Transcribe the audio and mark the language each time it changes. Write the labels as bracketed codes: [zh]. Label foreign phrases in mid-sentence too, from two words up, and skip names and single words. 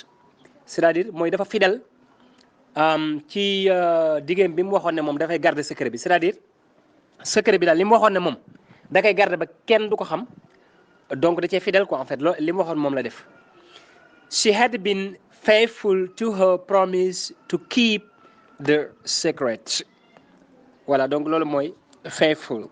[fr] c'est-à-dire [wo] mooy dafa fidèle ci diggéem bi mu waxoon ne moom dafay [fr] garder secret [wo] bi [fr] c'est-à-dire secret [wo] bi daal li mu waxoon ne moom da koy garder ba kenn du ko xam donc da cee fidèle [fr] quoi en fait [wo] loolu li mu waxoon moom la def. [en] She had been faithful to her promise to keep the secret. [fr] voilà donc [wo] loolu mooy faithful.